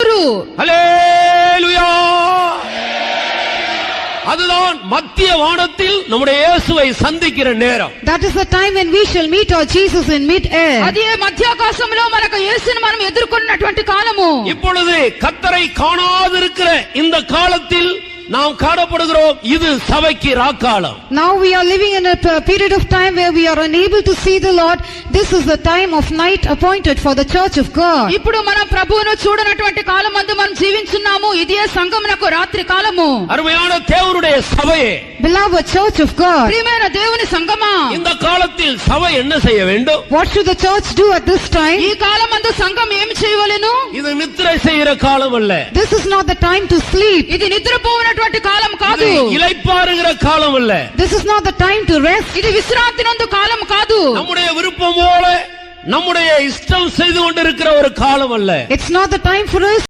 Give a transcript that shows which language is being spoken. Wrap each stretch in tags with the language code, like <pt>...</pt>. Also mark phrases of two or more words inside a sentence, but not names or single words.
<te>ఎవరు?</te> <ta>ஹல்லேலூயா. அதுதான் மத்திய வானத்தில் நம்முடைய இயேசுவை சந்திக்கிற நேரம்.</ta> <en>That is the time when we shall meet our Jesus in mid-air.</en> <te>అదే మధ్యాకాశంలో మనకు యేసుని మనం ఎదుర్కొన్నటువంటి కాలము.</te> <ta>இப்பொழுது கர்த்தரை காணாதிருக்கிற இந்த காலத்தில் நாம் காணப்படுகிறோம். இது சபைக்கு ராக்காலம்.</ta> <en>Now we are living in a period of time where we are unable to see the Lord. This is the time of night appointed for the church of God.</en> <te>ఇప్పుడు మనం ప్రభువును చూడనటువంటి కాలమందు మనం జీవించున్నాము. ఇదే సంఘమునకు రాత్రి కాలము.</te> <ta>அருமையான தேவனுடைய சபையே,</ta> <en>Beloved church of God,</en> <te>ప్రియమైన దేవుని సంఘమా,</te> <ta>இந்த காலத்தில் சபை என்ன செய்ய வேண்டும்?</ta> <en>what should the church do at this time?</en> <te>ఈ కాలమందు సంఘం ఏమి చేయవలెను?</te> <ta>இது நித்திரை செய்கிற காலம் அல்ல.</ta> <en>This is not the time to sleep.</en> <te>ఇది నిద్రపోవనటువంటి కాలం కాదు.</te> <ta>இளைப்பாறுகிற காலம் அல்ல.</ta> <en>This is not the time to rest.</en> <te>ఇది విశ్రాంతి నందు కాలం కాదు.</te> <ta>நம்முடைய விருப்பம் போல நம்முடைய இஷ்டம் செய்து கொண்டிருக்கிற ஒரு காலம் அல்ல.</ta> <en>It's not the time for us</en>